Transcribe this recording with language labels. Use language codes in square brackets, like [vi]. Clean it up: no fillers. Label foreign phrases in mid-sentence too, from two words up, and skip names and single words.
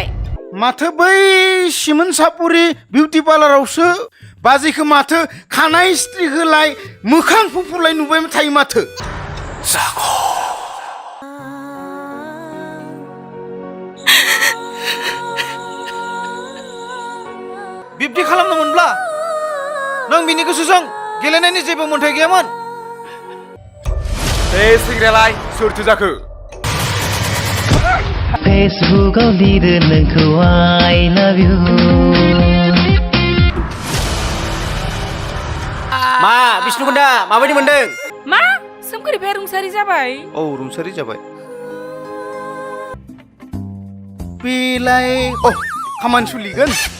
[brx] माथो बै सिमोन सापुरि बिउटि पार्लारावसो बाजैखौ माथो खानाय स्ट्रि होलाय मोखां फुफुरलाय नुबाय थायो माथो बिब्दि खालामनो मोनब्ला नों बिनि गोसोजों गेलेनायनि जेबो मोन्थाय गैयामोन बे सेंग्रायालाय सोरथो जाखो फेसबुकाव लिरो नोंखौ [en] I love you [brx] मा बिष्णुकुन्दा माबायदि मोनदों मा सोमखोरिफाया रुंसारि जाबाय औ रुंसारि जाबाय बेलाय खामानि सोलिगोन